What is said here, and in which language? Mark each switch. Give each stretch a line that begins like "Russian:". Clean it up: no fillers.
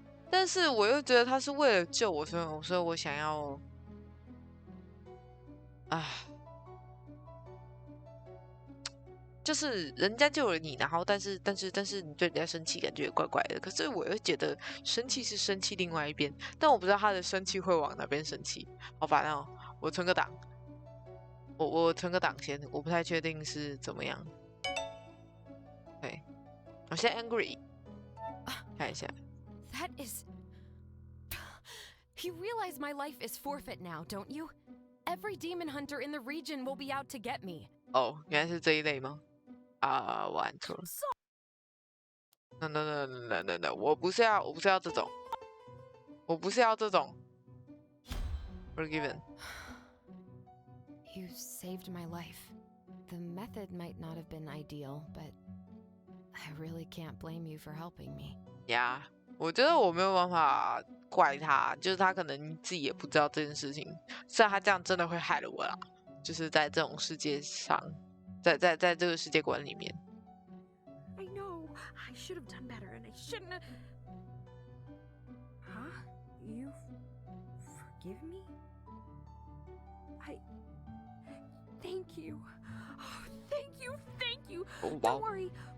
Chinese: 但是我又觉得他是为了救我，所以我想要，就是人家救了你，然后但是你对人家生气，感觉也怪怪的。可是我又觉得生气是生气另外一边，但我不知道他的生气会往哪边生气。好烦哦！我存个档，我存个档先，我不太确定是怎么样。对，我现在 angry， 看一下。
English: That is. You realize my life is forfeit now, don't you? Every demon hunter in the region will be out to get me.
Chinese: 哦，原来是这一类吗？玩错了。 No， 我不是要这种，我不是要这种。
English: Forgiven. You saved my life. The method might not have been ideal, but I really can't blame you for helping me. Yeah.
Chinese: 我觉得我没有办法怪他，就是他可能自己也不知道这件事情，虽然他这样真的会害了我啦，就是在这种世界上，在这个世界观里面。
English: I know, I should have done better, and I shouldn't have. Huh? You forgive me? Thank you. Oh, thank you. Oh, wow. Don't worry.